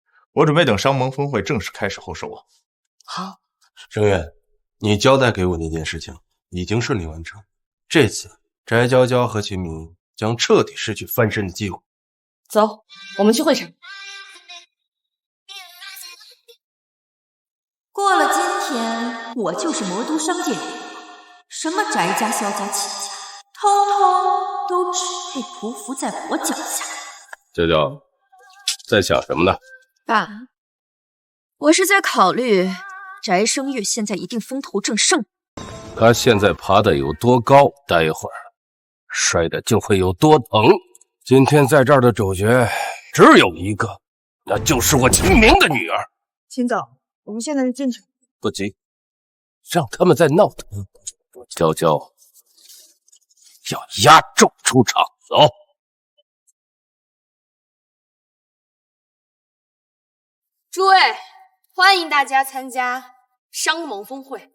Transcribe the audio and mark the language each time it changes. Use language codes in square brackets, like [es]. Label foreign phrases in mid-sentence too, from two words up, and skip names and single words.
[zh] 我準備等商盟峰會正式開始後收網。好，聲月，你交代給我那件事情已經順利完成，這次翟嬌嬌和秦明將徹底失去翻身的機會。走，我們去會場。過了今天，我就是魔都商界人，什麼翟家、蕭家、秦家，通通都只會匍匐在我腳下。嬌嬌，在想什麼呢？爸，我是在考慮翟聲月現在一定風頭正盛，他現在爬得有多高，待會兒摔的就會有多疼。今天在這兒的主角只有一個，那就是我秦明的女兒。秦總，我們現在就進去。不急，讓他們再鬧騰。嬌嬌要壓軸出場，走。諸位，歡迎大家參加商盟峰會。